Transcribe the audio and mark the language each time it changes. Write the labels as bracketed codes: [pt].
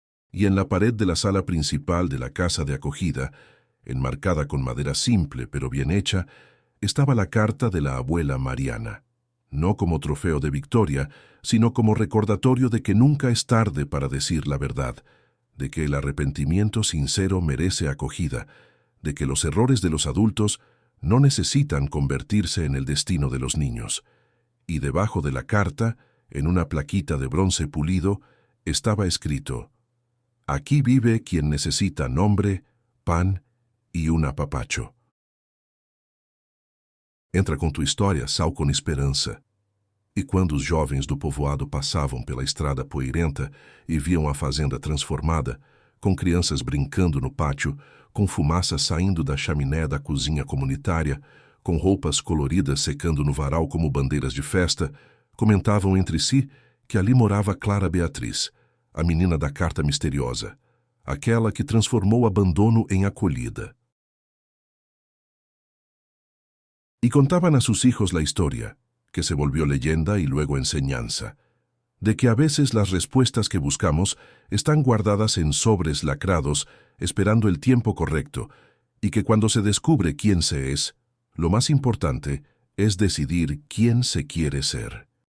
[es] Y en la pared de la sala principal de la casa de acogida, enmarcada con madera simple pero bien hecha, estaba la carta de la abuela Mariana, no como trofeo de victoria, sino como recordatorio de que nunca es tarde para decir la verdad, de que el arrepentimiento sincero merece acogida, de que los errores de los adultos no necesitan convertirse en el destino de los niños. Y debajo de la carta, en una plaquita de bronce pulido, estaba escrito: «Aquí vive quien necesita nombre, pan y un apapacho». [pt] Entra com tua história, sal com esperança. E quando os jovens do povoado passavam pela estrada poeirenta e viam a fazenda transformada, com crianças brincando no pátio, com fumaça saindo da chaminé da cozinha comunitária, com roupas coloridas secando no varal como bandeiras de festa, comentavam entre si que ali morava Clara Beatriz, a menina da carta misteriosa, aquela que transformou abandono em acolhida. [es] Y contaban a sus hijos la historia, que se volvió leyenda y luego enseñanza, de que a veces las respuestas que buscamos están guardadas en sobres lacrados, esperando el tiempo correcto, y que cuando se descubre quién se es, lo más importante es decidir quién se quiere ser.